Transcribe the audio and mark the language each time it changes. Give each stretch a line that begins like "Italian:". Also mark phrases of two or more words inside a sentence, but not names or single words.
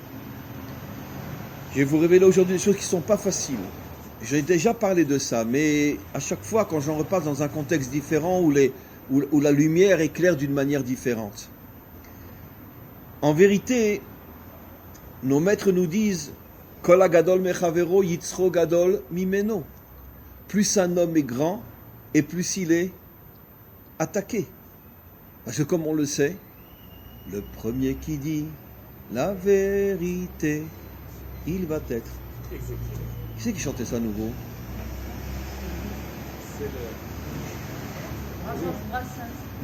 French: Je vais vous révéler aujourd'hui des choses qui ne sont pas faciles. J'ai déjà parlé de ça, mais à chaque fois quand j'en repasse dans un contexte différent où la lumière éclaire d'une manière différente. En vérité, nos maîtres nous disent
Hebrew: כל גדול מחברו יצרו גדול ממנו.
French: Plus un homme est grand, et plus il est attaqué. Parce que comme on le sait, le premier qui dit la vérité, il va être. Qui c'est qui chantait ça à nouveau? C'est le...